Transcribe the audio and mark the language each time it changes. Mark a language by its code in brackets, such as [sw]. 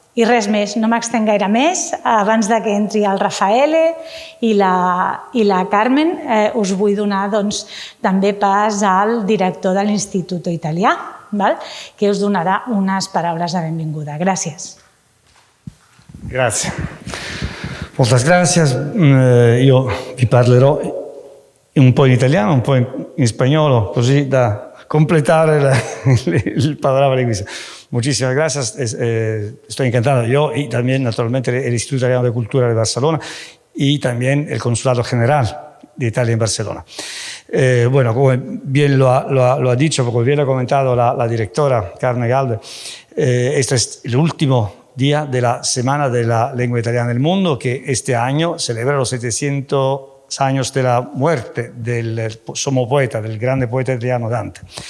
[ca] I res més, no m'extenc gaire més. Abans que entri el Raffaele i la Carmen, us vull donar també pas al director de l'Institut Italià, que us donarà unes paraules de benvinguda. Gràcies. [it] Grazie. [ca] Moltes gràcies. [it] Io vi parlerò un po' in italiano, un po' in spagnolo, così da completare [es] el panorama lingüístico. Muchísimas gracias. Estoy encantado. Yo y también, naturalmente, el Instituto Italiano de Cultura de Barcelona y también el Consulado General de Italia en Barcelona. Bueno, como bien lo ha dicho, como bien ha comentado la directora Carmen Galde, este es el último día de la Semana de la Lengua Italiana del Mundo, que este año celebra los 700 años de la muerte del [it] sommo poeta, [es] del [it] grande poeta italiano [es] Dante.